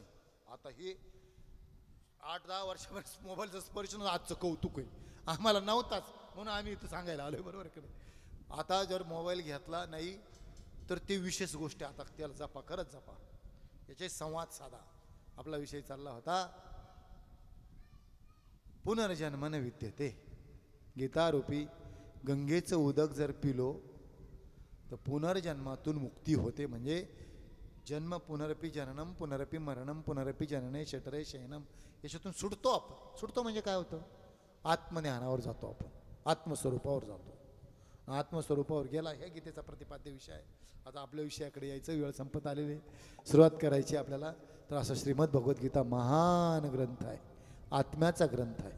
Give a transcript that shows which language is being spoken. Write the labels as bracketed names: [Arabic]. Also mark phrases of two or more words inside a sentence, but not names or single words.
[Marathi] आता हे 8-10 वर्षापर्यंत मोबाईलचा स्पर्श नव्हता, आजचं कौतुक आहे. आम्हाला नव्हताच म्हणून आम्ही इथं सांगायला आलोय, बरोबर कडे. आता जर मोबाईल घेतला नाही तर ते विशेष गोष्ट आहे. आता त्याला जपा, खरंच जपा, याचे संवाद साधा. आपला विषय चालला होता [Sanskrit] पुनर्जन्मन विद्यते. [Marathi] गीतारूपी गंगेचं उदक जर पिलो तर पुनर्जन्मातून मुक्ती होते. [Sanskrit] म्हणजे जन्म पुनरपी जननम पुनरपी मरणम पुनरपी जनने शटरे शयनम, [Marathi] याच्यातून सुटतो आपण. सुटतो म्हणजे काय होतं, आत्मज्ञानावर जातो आपण, आत्मस्वरूपावर जातो. आत्मस्वरूपावर गेला, हे गीतेचा प्रतिपाद्य विषय आहे. आता आपल्या विषयाकडे यायचं, वेळ संपत आलेली आहे, सुरुवात करायची आपल्याला. तर असं श्रीमद भगवद्गीता महान ग्रंथ आहे, आत्म्याचा ग्रंथ आहे.